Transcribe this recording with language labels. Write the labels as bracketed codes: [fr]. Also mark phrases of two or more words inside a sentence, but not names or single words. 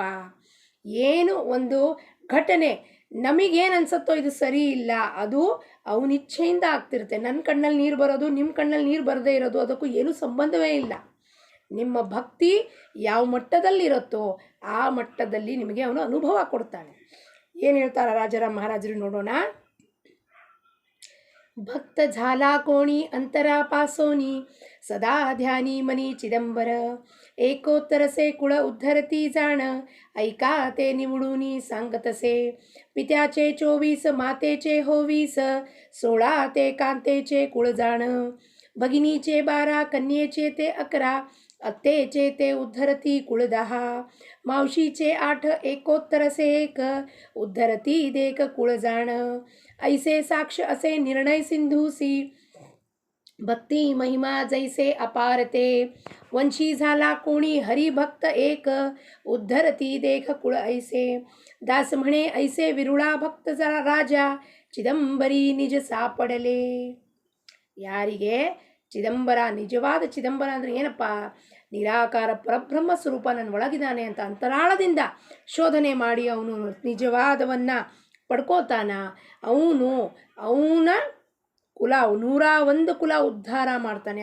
[kn] ಏನು ಒಂದು ಘಟನೆ ನಮಗೇನು ಅನ್ಸುತ್ತೋ ಇದು ಸರಿ ಇಲ್ಲ, ಅದು ಅವನ ಇಚ್ಛೆಯಿಂದ ಆಗ್ತಿರುತ್ತೆ. ನನ್ನ ಕಣ್ಣಲ್ಲಿ ನೀರು ಬರೋದು, ನಿಮ್ಮ ಕಣ್ಣಲ್ಲಿ ನೀರು ಬರದೇ ಇರೋದು ಅದಕ್ಕೂ ಏನೂ ಸಂಬಂಧವೇ ಇಲ್ಲ. ನಿಮ್ಮ ಭಕ್ತಿ ಯಾವ ಮಟ್ಟದಲ್ಲಿರುತ್ತೋ ಆ ಮಟ್ಟದಲ್ಲಿ ನಿಮಗೆ ಅವನು ಅನುಭವ ಕೊಡ್ತಾನೆ. ಏನು ಹೇಳ್ತಾರೆ ರಾಜಾರಾಮ್ ಮಹಾರಾಜರು ನೋಡೋಣ. [mr] भक्त झाला कोणी अंतरा पासोनी सदा ध्यानी मनी चिदंबर एकोत्तरसे कुळ उद्धरती जाण ऐका ते निवडूनी सांगतसे पित्याचे 24 मातेचे 20 16 ते कांतेचे कुळ जाण भगिनीचे 12 कन्येचे ते 11 अत्तेचे ते उद्धरती कुळ 10 मावशीचे 8 एकोत्तरसे 1 उद्धरती देक कुळ जाण ऐसे साक्ष असे निर्णय सिंधूसी भक्ती महिमा जैसे अपारते वंशी झाला कोणी हरिभक्त एक उद्धरती देख कुळ ऐसे दास म्हणे ऐसे विरुळा भक्त राजा चिदंबरी निज सापडले. [kn] ಯಾರಿಗೆ ಚಿದಂಬರ, ನಿಜವಾದ ಚಿದಂಬರ ಅಂದರೆ ಏನಪ್ಪ? ನಿರಾಕಾರ ಪರಬ್ರಹ್ಮ ಸ್ವರೂಪ ನನ್ನ ಒಳಗಿದ್ದಾನೆ ಅಂತ ಅಂತರಾಳದಿಂದ ಶೋಧನೆ ಮಾಡಿ ಅವನು ನಿಜವಾದವನ್ನು ಪಡ್ಕೋತಾನ. ಅವನ ಕುಲ 101 ಕುಲ ಉದ್ಧಾರ ಮಾಡ್ತಾನೆ.